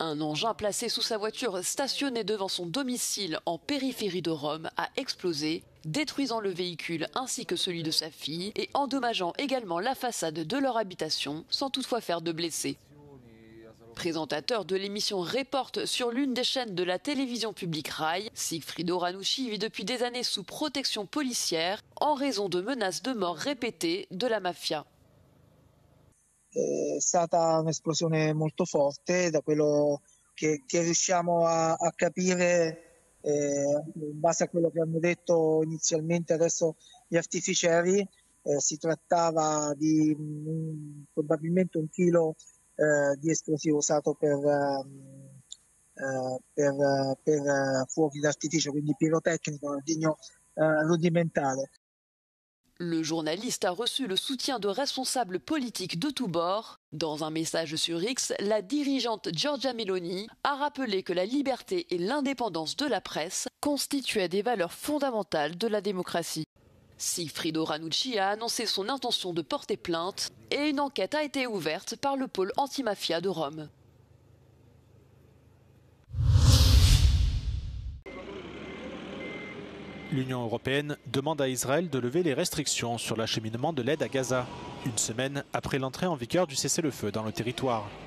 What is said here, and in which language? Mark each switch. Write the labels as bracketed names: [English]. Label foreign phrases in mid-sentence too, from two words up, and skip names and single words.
[French] Un engin placé sous sa voiture stationnée devant son domicile en périphérie de Rome a explosé, détruisant le véhicule ainsi que celui de sa fille et endommageant également la façade de leur habitation sans toutefois faire de blessés. Présentateur de l'émission Report sur l'une des chaînes de la télévision publique Rai, Sigfrido Ranucci vit depuis des années sous protection policière en raison de menaces de mort répétées de la mafia. [Italian] È stata un'esplosione molto forte, da quello che riusciamo a capire in base a quello che hanno detto inizialmente adesso gli artificieri. Si trattava di probabilmente 1 chilo di esplosivo usato per fuochi d'artificio, quindi pirotecnico, ordigno rudimentale. [French] Le journaliste a reçu le soutien de responsables politiques de tous bords. Dans un message sur X, la dirigeante Giorgia Meloni a rappelé que la liberté et l'indépendance de la presse constituaient des valeurs fondamentales de la démocratie. Sigfrido Ranucci a annoncé son intention de porter plainte et une enquête a été ouverte par le pôle antimafia de Rome. L'Union européenne demande à Israël de lever les restrictions sur l'acheminement de l'aide à Gaza, une semaine après l'entrée en vigueur du cessez-le-feu dans le territoire.